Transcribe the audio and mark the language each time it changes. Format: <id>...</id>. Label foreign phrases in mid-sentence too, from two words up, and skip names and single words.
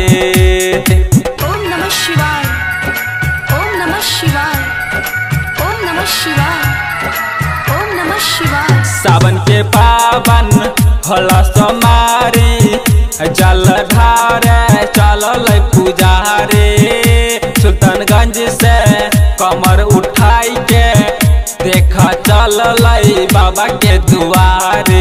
<sa>ओम नमः शिवाय ओम नमः शिवाय ओम नमः शिवाय ओम नमः शिवाय।</sa> <bho>सावन के पावन होला सोमारी जलधार चलल पुजारी सुल्तानगंज से कमर उठाई के देखा चलल बाबा के दुआरे।</bho>